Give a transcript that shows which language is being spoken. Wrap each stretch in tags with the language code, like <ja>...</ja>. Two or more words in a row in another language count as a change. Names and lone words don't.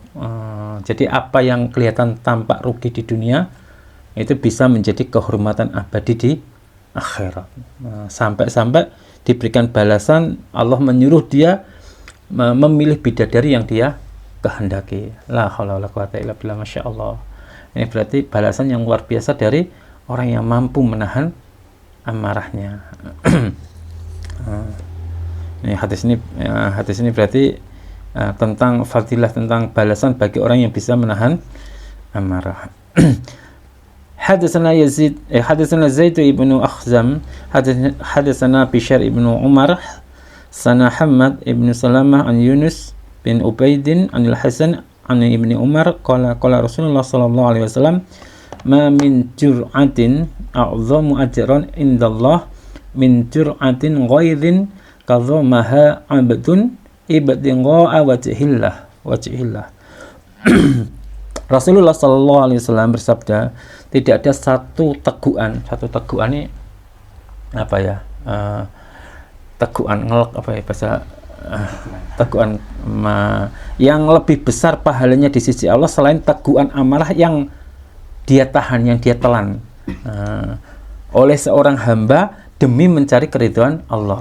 <id>Jadi apa yang kelihatan tampak rugi di dunia itu bisa menjadi kehormatan abadi di akhirat. Sampai-sampai diberikan balasan, Allah menyuruh dia memilih bidadari yang dia kehendaki.</id> <ar>لا حول ولا قوة إلا بالله, ما شاء الله.</ar> <id>Ini berarti balasan yang luar biasa dari orang yang mampu menahan amarahnya. Ini hadis ini berarti tentang fadilah, tentang balasan bagi orang yang bisa menahan amarah.</id> <ar>حدثنا زيد بن أخزم حدثنا بشر بن عمر ثنا حماد بن سلمة عن يونس بن عبيد عن الحسن عن ابن عمر قال رسول الله صلى الله عليه وسلم ما من جرعة أعظم أجرا عند الله من جرعة غيظ كظمها عبد ابتغاء وجه الله.</ar> <id>Rasulullah</id> <ar>صلى الله عليه وسلم</ar> <id>bersabda, tidak ada satu teguhan ini apa ya? Teguhan ngelak apa ya bahasa teguhan yang lebih besar pahalanya di sisi Allah selain teguhan amarah yang dia tahan, yang dia telan oleh seorang hamba demi mencari keridhaan Allah.</id>